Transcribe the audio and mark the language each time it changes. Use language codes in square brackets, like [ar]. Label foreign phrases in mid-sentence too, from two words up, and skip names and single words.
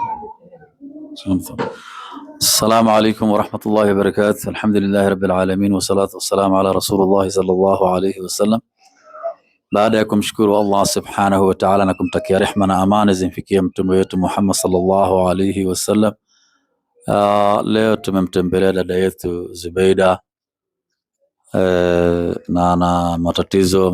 [ar] السلام عليكم ورحمة الله وبركاته. الحمد لله رب العالمين والصلاة والسلام على رسول الله صلى الله عليه wasallam. [sw] Baada ya kumshukuru Allah [ar] سبحانه وتعالى [sw] na kumtakia rehma na amani zimfikie mtume wetu Muhammad [ar] صلى الله عليه وسلم, [sw] leo tumemtembelea dada yetu Zubeida na matatizo.